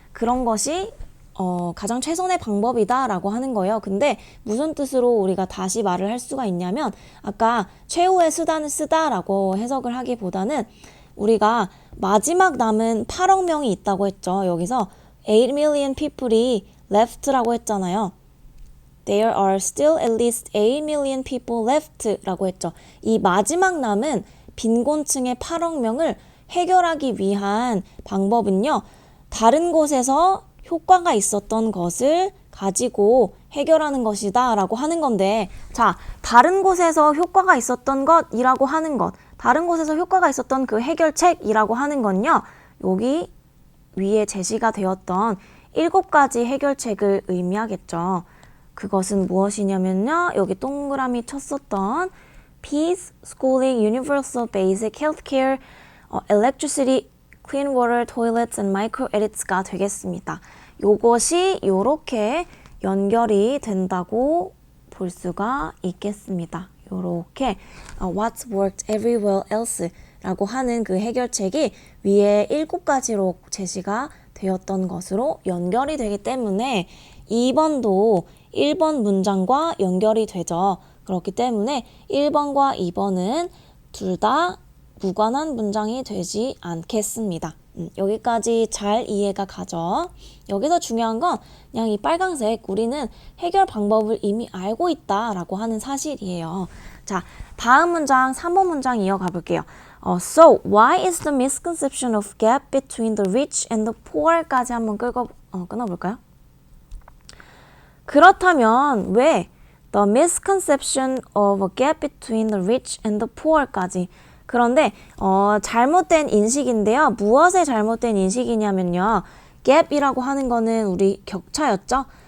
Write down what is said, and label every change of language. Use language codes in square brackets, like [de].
[ko] 그런 것이 가장 최선의 방법이다 라고 하는 거예요. 근데 무슨 뜻으로 우리가 다시 말을 할 수가 있냐면 아까 최후의 수단을 쓰다 라고 해석을 하기보다는 우리가 마지막 남은 8억 명이 있다고 했죠. 여기서 [en] 8 million people [ko] 이 left라고 했잖아요. [en] There are still at least 8 million people left [ko] 라고 했죠. 이 마지막 남은 빈곤층의 8억 명을 해결하기 위한 방법은요. 다른 곳에서 효과가 있었던 것을 가지고 해결하는 것이다 라고 하는 건데 자, 다른 곳에서 효과가 있었던 것이라고 하는 것 다른 곳에서 효과가 있었던 그 해결책이라고 하는 건요. 여기 위에 제시가 되었던 7가지 해결책을 의미하겠죠. 그것은 무엇이냐면요. 여기 동그라미 쳤었던 [en] Peace, Schooling, Universal Basic Healthcare, Electricity, Clean Water, Toilets, and Micro Edits [ko] 가 되겠습니다. 요것이 요렇게 연결이 된다고 볼 수가 있겠습니다. 요렇게 [en] What's worked everywhere else [ko] 라고 하는 그 해결책이 위에 7가지로 제시가 되었던 것으로 연결이 되기 때문에 2번도 1번 문장과 연결이 되죠. 그렇기 때문에 1번과 2번은 둘 다 무관한 문장이 되지 않겠습니다. 여기까지 잘 이해가 가죠. 여기서 중요한 건 그냥 이 빨강색 우리는 해결 방법을 이미 알고 있다라고 하는 사실이에요. 자, 다음 문장 3번 문장 이어가 볼게요. [en] So, why is the misconception of gap between the rich and the poor까지 [ko] 한번 끊어볼까요? 그렇다면 왜 [en] the misconception of a gap between the rich and the poor [ko] 까지 그런데 잘못된 인식인데요. 무엇의 잘못된 인식이냐면요. gap이라고 하는 거는 우리 격차였죠.